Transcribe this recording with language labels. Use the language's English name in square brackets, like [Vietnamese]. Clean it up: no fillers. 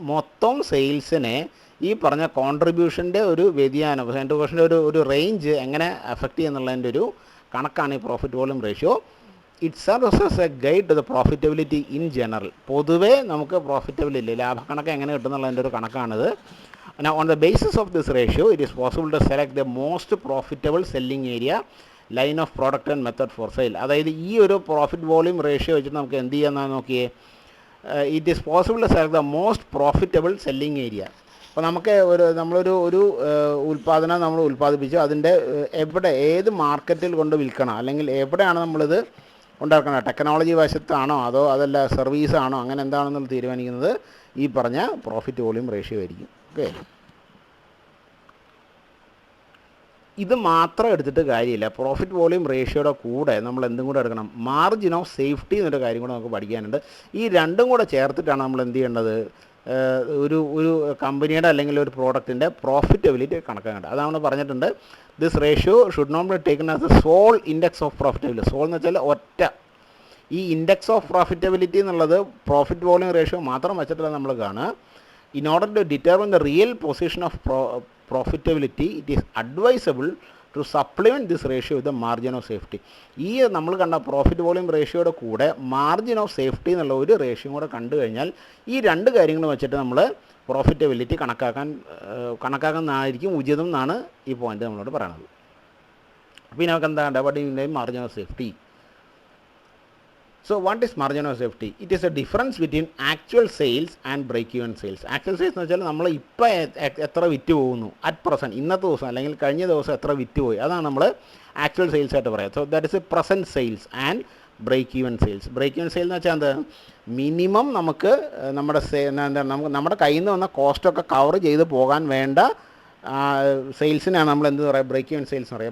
[Malayalam] മൊത്തം സെയിൽസിനെ ഈ പറഞ്ഞ കോൺട്രിബ്യൂഷൻ്റെ ഒരു വ്യതിയാനം, കോൺട്രിബ്യൂഷൻ്റെ ഒരു റേഞ്ച് എങ്ങനെ അഫക്റ്റ് ചെയ്യുന്നുള്ളതിൻ്റെ ഒരു കണക്കാണ് ഈ profit volume ratio. [English] It serves as a guide to the profitability in general. [Malayalam] പൊതുവേ നമുക്ക് പ്രോഫിറ്റബിലിറ്റി, ലാഭക്കണക്ക് എങ്ങനെ കിട്ടുന്നുള്ളതിൻ്റെ ഒരു കണക്കാണിത്. [English] Now on the basis of this ratio it is possible to select the most profitable selling area, line of product and method for sale. [Malayalam] അതായത് ഈ ഒരു profit volume ratio വെച്ചിട്ട് നമുക്ക് എന്ത് ചെയ്യാമെന്നാണ് നോക്കിയേ, [English] It is possible to select the most profitable selling area. [Malayalam] അപ്പോൾ നമുക്ക് നമ്മളൊരു ഉൽപ്പാദനം നമ്മൾ ഉൽപ്പാദിപ്പിച്ചു, അതിൻ്റെ എവിടെ ഏത് മാർക്കറ്റിൽ കൊണ്ട് വിൽക്കണം, അല്ലെങ്കിൽ എവിടെയാണ് നമ്മളിത് ഉണ്ടാക്കണം, ടെക്നോളജി വശത്താണോ അതല്ല സർവീസാണോ, അങ്ങനെ എന്താണെന്നുള്ളത് തീരുമാനിക്കുന്നത് ഈ പറഞ്ഞ പ്രോഫിറ്റ് വോളിയം റേഷ്യോ ആയിരിക്കും. ഓക്കെ, ഇത് മാത്രം എടുത്തിട്ട് കാര്യമില്ല. പ്രോഫിറ്റ് വോളിയം റേഷ്യോയുടെ കൂടെ നമ്മൾ എന്തും കൂടെ എടുക്കണം, മാർജിൻ ഓഫ് സേഫ്റ്റി എന്നൊരു കാര്യം കൂടെ നമുക്ക് പഠിക്കാനുണ്ട്. ഈ രണ്ടും കൂടെ ചേർത്തിട്ടാണ് നമ്മൾ എന്ത് ചെയ്യേണ്ടത്, ഒരു കമ്പനിയുടെ അല്ലെങ്കിൽ ഒരു പ്രോഡക്റ്റിൻ്റെ പ്രോഫിറ്റബിലിറ്റി കണക്കാക്കേണ്ടത്. അതാണ് പറഞ്ഞിട്ടുണ്ട്, [English] This ratio should not be taken as a sole index of profitability. [Malayalam] Soul എന്ന് വെച്ചാൽ ഒറ്റ, ഈ ഇൻഡെക്സ് ഓഫ് പ്രോഫിറ്റബിലിറ്റി എന്നുള്ളത് പ്രോഫിറ്റ് വോളിയം റേഷ്യോ മാത്രം വെച്ചിട്ടുള്ള നമ്മൾ കാണുക. [English] In order to determine the real position of profitability, it is advisable to supplement this ratio with the margin of safety. [Malayalam] ഈ നമ്മൾ കണ്ട പ്രോഫിറ്റ് വോളിയം റേഷ്യോയുടെ കൂടെ മാർജിൻ ഓഫ് സേഫ്റ്റി എന്നുള്ള ഒരു റേഷ്യോ കൂടെ കണ്ടു കഴിഞ്ഞാൽ ഈ രണ്ട് കാര്യങ്ങൾ വെച്ചിട്ട് നമ്മൾ പ്രോഫിറ്റബിലിറ്റി കണക്കാക്കുന്നതായിരിക്കും ഉചിതം എന്നാണ് ഈ പോയിന്റ് നമ്മളോട് പറയുന്നത്. പിന്നെ നമുക്ക് എന്താ ഡബിളിൻ്റെ margin of safety. [English] So what is margin of safety? It is a difference between actual sales and break-even sales. [Malayalam] Actual sales എന്ന് വെച്ചാൽ നമ്മൾ ഇപ്പോൾ എത്ര വിറ്റ് പോകുന്നു അറ്റ് പ്രസൻറ്റ്, ഇന്നത്തെ ദിവസം അല്ലെങ്കിൽ കഴിഞ്ഞ ദിവസം എത്ര വിറ്റ് പോയി, അതാണ് നമ്മൾ ആക്ച്വൽ സെയിൽസ് ആയിട്ട് പറയാം. [English] So that is a present sales and break-even sales. [Malayalam] break-even sale എന്ന് വെച്ചാൽ എന്താ, മിനിമം നമുക്ക് നമ്മുടെ കയ്യിൽ നിന്ന് വന്ന കോസ്റ്റൊക്കെ കവർ ചെയ്ത് പോകാൻ വേണ്ട സെയിൽസിനാണ് നമ്മൾ എന്ത് പറയുക, ബ്രേക്ക് ഈവൻ സെയിൽസ് എന്ന് പറയുക.